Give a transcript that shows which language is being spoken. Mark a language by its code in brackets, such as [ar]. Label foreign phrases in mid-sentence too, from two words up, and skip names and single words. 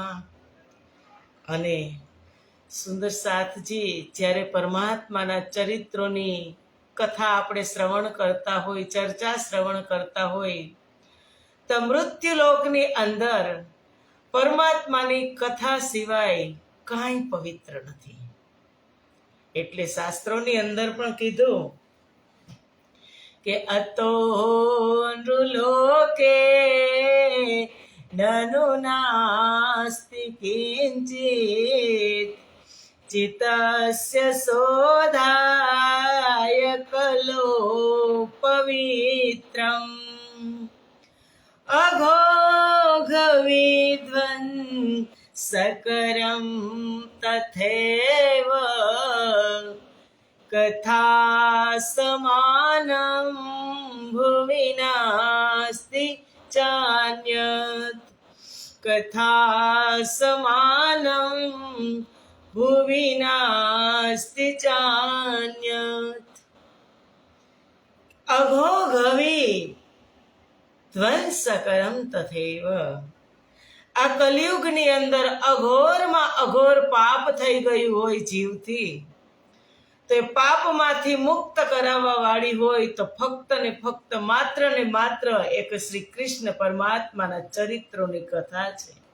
[gu] અને સુંદર સાથજી જ્યારે પરમાત્માના ચરિત્રોની કથા આપણે શ્રવણ કરતા હોય, ચર્ચા શ્રવણ કરતા હોય, તો મૃત્યુલોકની અંદર પરમાત્માની કથા સિવાય કાંઈ પવિત્ર નથી। એટલે શાસ્ત્રોની અંદર પણ કીધું [sa] કે અતો નૃલોકે નનુ નાસ્તિ કિંચિત, चितस्य शोधाय कलो पवित्रम्, अघोघ विद्वन् सकरं तथैव, कथा समानं भुवि नास्ति चान्यत्, कथा समानं भुवि नास्ति चान्यत्। અઘોઘવી ધ્વંસકરમ તથૈવ. [gu] આ કલિયુગની અંદર અઘોરમાં અઘોર પાપ થઈ ગયું હોય જીવથી, તો એ પાપમાંથી મુક્ત કરાવવા વાળી હોય તો ફક્ત ને ફક્ત માત્ર ને માત્ર એક શ્રી કૃષ્ણ પરમાત્માના ચરિત્રોની કથા છે.